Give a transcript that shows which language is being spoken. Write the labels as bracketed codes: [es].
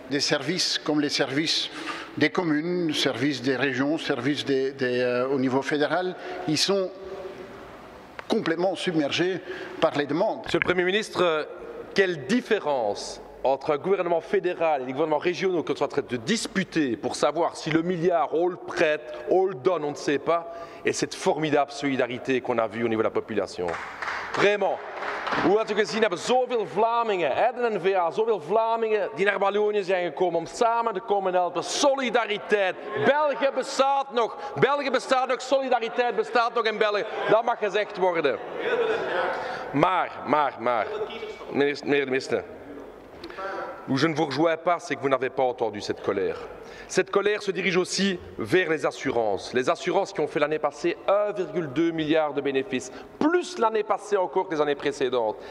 [fr] Des services comme les services des communes, services des régions, services au niveau fédéral, ils sont complètement submergés par les demandes. Monsieur le Premier ministre, quelle différence entre un gouvernement fédéral et les gouvernements régionaux qui sont en train de disputer pour savoir si le milliard, on le prête, on le donne, on ne sait pas, et cette formidable solidarité qu'on a vue au niveau de la population. Vraiment. [nl] Hoe had u gezien hebben zoveel Vlamingen, de N-VA, zoveel Vlamingen die naar Wallonië zijn gekomen om samen te komen helpen. Solidariteit. België bestaat nog. België bestaat nog. Solidariteit bestaat nog in België. Dat mag gezegd worden. Maar, meneer de ministre, [fr] où je ne vous rejoins pas, c'est que vous n'avez pas entendu cette colère. Cette colère se dirige aussi vers les assurances qui ont fait l'année passée 1,2 milliard de bénéfices, plus l'année passée encore que les années précédentes.